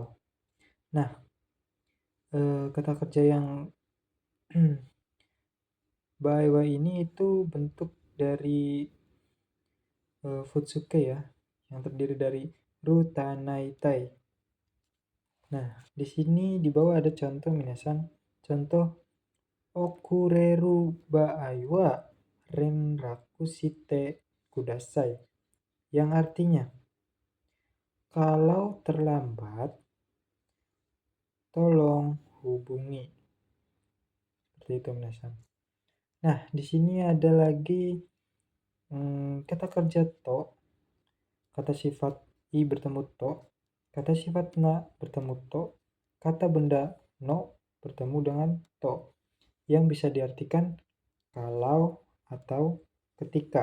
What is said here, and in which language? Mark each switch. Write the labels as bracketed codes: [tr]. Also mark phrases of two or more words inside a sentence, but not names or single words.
[id] Nah, kata kerja yang baiwa ini itu bentuk dari futsuke ya, yang terdiri dari ru, tanai, tai. Nah, di sini di bawah ada contoh minasan. Contoh [ja] 遅れる場合は連絡してください, [id] yang artinya kalau terlambat tolong hubungi. Seperti itu minasan. Nah, di sini ada lagi kata kerja to, kata sifat i bertemu to, kata sifat na bertemu to, kata benda no bertemu dengan to, yang bisa diartikan kalau atau ketika.